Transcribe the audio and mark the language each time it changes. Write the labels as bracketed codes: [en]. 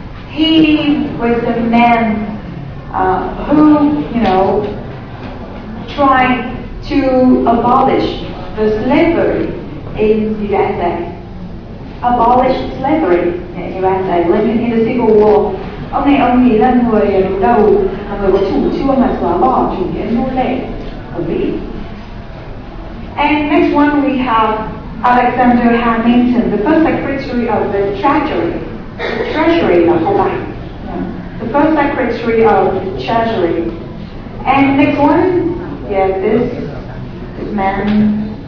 [en] He was a man who, tried to abolish the slavery in the USA. Abolish slavery in the USA. Lincoln in the Civil War. [vi] Ông này là người đứng đầu, người có chủ trương là xóa bỏ chủ nghĩa nô lệ ở Mỹ. [en] And next one we have Alexander Hamilton, the first secretary of the Treasury of Hawaii. The first secretary of the Treasury. And next one, this man.